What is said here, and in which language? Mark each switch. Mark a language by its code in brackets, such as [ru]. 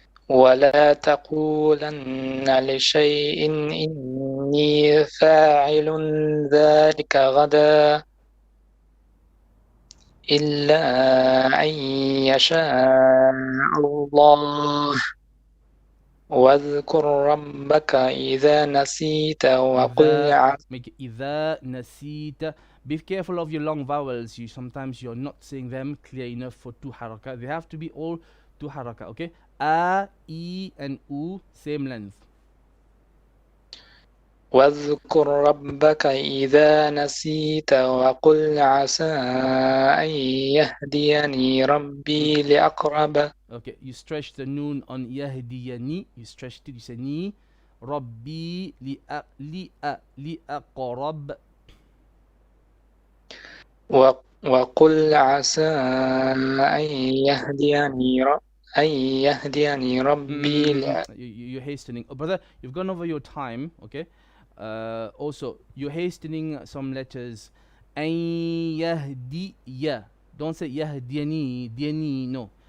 [ar] ولا تقولن لشيء إني فاعل ذلك غدا إلا أن يشاء الله واذكر ربك إذا نسيت وقل إذا نسيت. [en] Be careful of your long vowels. Sometimes you're not saying them clear enough for 2 haraka. They have to be all 2 haraka. Okay. A, E, and U same length. [ar] واذكر ربك إذا نسيت وقل عسى أن يهديني ربي لأقرب. [en] Okay, you stretch the noon on yahdiyani. You stretched it. You say ni. Rabbi li'aqrab. [ar] وقل عسى أن يهديني أن يهديني ربي [en] You're hastening. Oh, brother, you've gone over your time, okay? Also, you're hastening some letters. An yahdiya. Don't say yahdiyani, diyani, no.